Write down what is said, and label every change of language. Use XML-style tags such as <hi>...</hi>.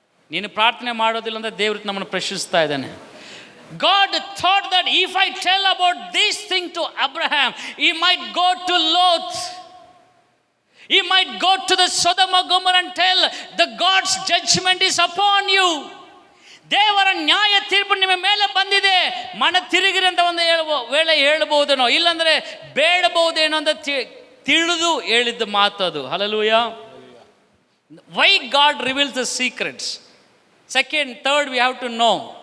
<kn>ನೀನು ಪ್ರಾರ್ಥನೆ ಮಾಡೋದಿಲ್ಲ ಅಂತ ದೇವರು ನಮ್ಮನ್ನು ಪ್ರಶ್ನಿಸ್ತಾ ಇದ್ದಾನೆ.</kn> <en>God thought that if I tell about this thing to Abraham, he might go to Lot, he might go to the Sodom and Gomorrah and tell the God's judgment is upon you.</en> <kn>ದೇವರ ನ್ಯಾಯ ತೀರ್ಪು ನಿಮ್ಮ ಮೇಲೆ ಬಂದಿದೆ, ಮನ ತಿರುಗಿರಿ ಅಂತ ಒಂದು ವೇಳೆ ಹೇಳ್ಬಹುದೇನೋ, ಇಲ್ಲಾಂದರೆ ಬೇಡಬಹುದೇನೋ ಅಂತ ತಿಳಿದು ಹೇಳಿದ್ದ ಮಾತು ಅದು. Hallelujah.</kn> <en>Why God reveals the secrets. Second, third, we have to know.</en>